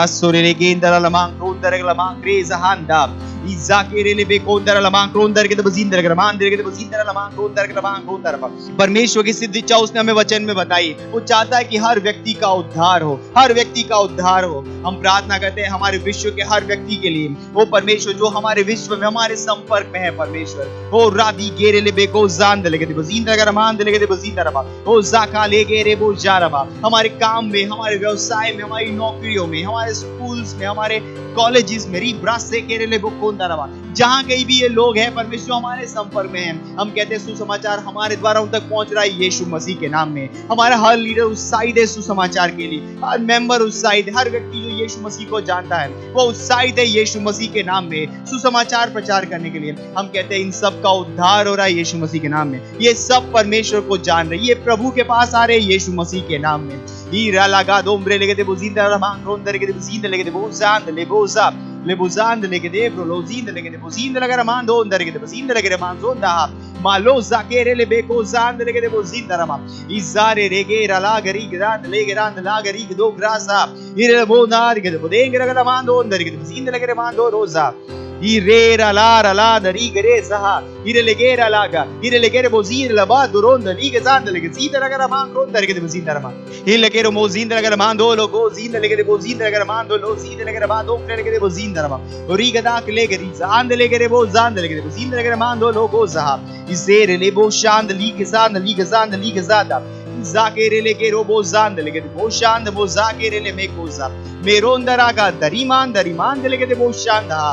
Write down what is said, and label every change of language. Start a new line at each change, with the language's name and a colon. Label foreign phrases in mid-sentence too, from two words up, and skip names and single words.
Hindi: परमेश्वर की सिद्ध इच्छा उसने हमें वचन में बताई। वो चाहता है कि हर व्यक्ति का उद्धार हो, हर व्यक्ति का उद्धार हो। हम प्रार्थना करते हैं हमारे विश्व के हर व्यक्ति के लिए। वो परमेश्वर जो हमारे विश्व में, हमारे संपर्क में है परमेश्वर। ओ रादी गेरे ले बेको जान दे के बजींदा का रमान दे के बजींदा रबा। ओ जाका ले गेरे बो जा रबा। हमारे काम में, हमारे व्यवसाय में, हमारी नौकरियों में, हमारे स्कूल्स में, हमारे कॉलेजेस में, रीब्रास से केरेले बुकोंदा रवा, जहां कहीं भी ये लोग हैं परमेश्वर हमारे संपर्क में हैं। हम कहते हैं सुसमाचार हमारे द्वारा उन तक पहुंच रहा है यीशु मसीह के नाम में। हमारा हर लीडर उत्साहित है सुसमाचार के लिए, हर मेंबर उत्साहित, हर व्यक्ति जो यीशु मसीह को जानता है वो उत्साहित है यीशु मसीह के नाम में सुसमाचार प्रचार करने के लिए। हम कहते हैं इन सब का उद्धार हो रहा है यीशु मसीह के नाम में। ये सब परमेश्वर को जान रहे, ये प्रभु के पास आ रहे हैं यीशु मसीह के नाम में। ईरा लगा दोमरे लेके दे बुजिंदा रमांग रोंदर के दे बुजिंदा लेके दे बोजांद ले बोजा le buzand le gede bro lo zind le gede buzind le gara mando under gede buzind le gede manzo da ma lo zakere le beko zand le gede buzind rama izare rege rala gari grand le grand la gari do grasa ire bonar gede budeng gede mando under gede buzind le gede mando roza ire rala dari gere saha ire le gera laga ire le gere bozin la ba duronda li gezand le gede le gara mando under gede buzind rama ile gere mozind le gede mando lo go zind le gede bozind le gede mando lo zind le gede mando le gede bozin Origada legeriza andele bo zandele zindele mando logo zaha izere lebo shand ligezand ligezand ligezada Zakerele ke robo zandele ke boshand bo zakerele me koza. Merondara ga dariman dele ke boshanda.